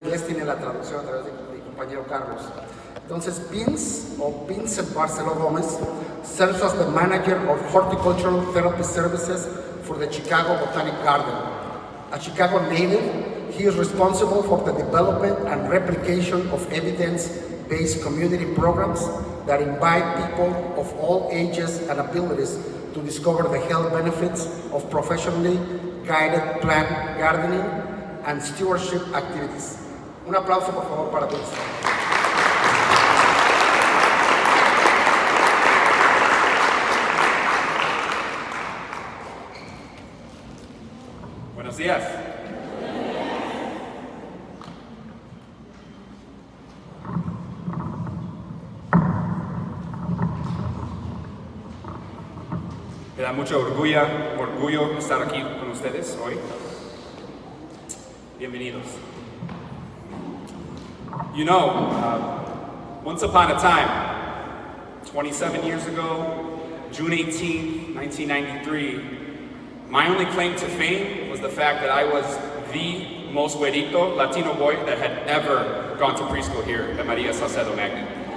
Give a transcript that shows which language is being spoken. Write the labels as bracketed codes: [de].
[es] inglés tiene la traducción a través de mi compañero Carlos. [en] Entonces, Vincent Gomez serves as the manager of horticultural therapy services for the Chicago Botanic Garden. A Chicago native, he is responsible for the development and replication of evidence-based community programs that invite people of all ages and abilities to discover the health benefits of professionally guided plant gardening and stewardship activities. [es] Un aplauso, por favor, para Vincent. Buenos días. Me da mucho orgullo estar aquí con ustedes hoy. Bienvenidos. [en] You know, once upon a time, 27 years ago, June 18, 1993, my only claim to fame was the fact that I was the most güerito Latino boy that had ever gone to preschool here at Maria Saucedo Magnet.